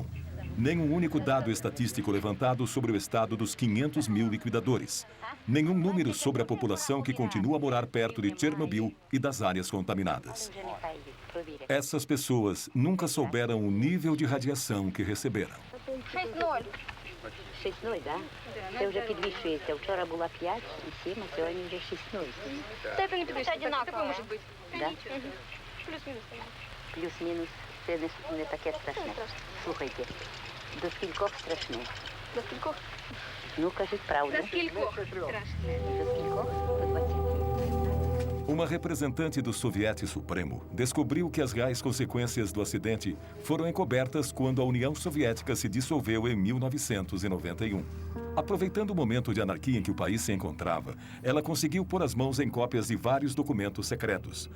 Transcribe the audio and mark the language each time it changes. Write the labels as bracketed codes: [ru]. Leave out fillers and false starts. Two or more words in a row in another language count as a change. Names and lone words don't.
[pt] Nenhum único dado estatístico levantado sobre o estado dos 500 mil liquidadores. Nenhum número sobre a população que continua a morar perto de Chernobyl e das áreas contaminadas. Essas pessoas nunca souberam o nível de radiação que receberam. [uk] 6-0, да? Це вже підвищується. Вчора була 5 і 7, а сьогодні вже 6-0. [ru] Степень одинаково [uk] може бути. Да? Плюс-мінус. Плюс-мінус. Це не таке страшне. Слухайте, до скількох страшне? До скількох? Ну, кажіть правду. До скількох страшне? До скількох? До 20. [pt] Uma representante do Soviete Supremo descobriu que as reais consequências do acidente foram encobertas quando a União Soviética se dissolveu em 1991. Aproveitando o momento de anarquia em que o país se encontrava, ela conseguiu pôr as mãos em cópias de vários documentos secretos.